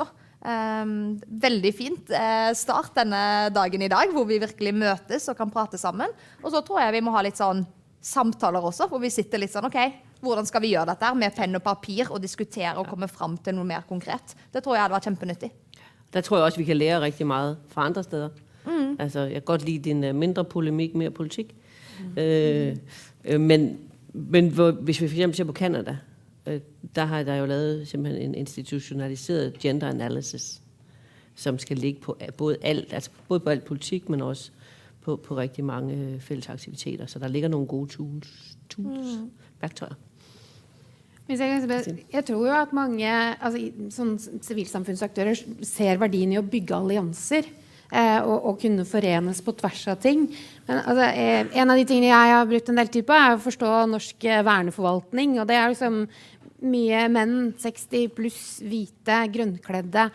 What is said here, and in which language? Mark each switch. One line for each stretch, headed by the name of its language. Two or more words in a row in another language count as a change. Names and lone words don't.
Norwegian: Veldig fint start denne dagen i dag, hvor vi virkelig møtes og kan prate sammen. Og så tror jeg vi må ha litt sånn samtaler også, hvor vi sitter litt sånn, hvordan skal vi gjøre dette her med penn og papir og diskutere og komme frem til noe mer konkret? Det tror jeg hadde vært kjempenyttig.
Danish: Der tror jeg også, vi kan lære rigtig meget fra andre steder. Altså, jeg kan godt lide din mindre polemik, mere politik. Men hvis vi for eksempel ser på Canada, der har der jo lavet simpelthen en institutionaliseret
English: gender analysis,
Danish: som skal ligge på både på alt politik, men også på rigtig mange fælles aktiviteter. Så der ligger nogle gode tools værktøjer.
Norwegian: Jeg tror jo at mange sivilsamfunnsaktører ser verdien i å bygge allianser og kunne forenes på tvers av ting. Men en av de tingene jeg har brukt en del tid på er å forstå norsk verneforvaltning, og det er liksom mye menn, 60 pluss, hvite, grønnkledde.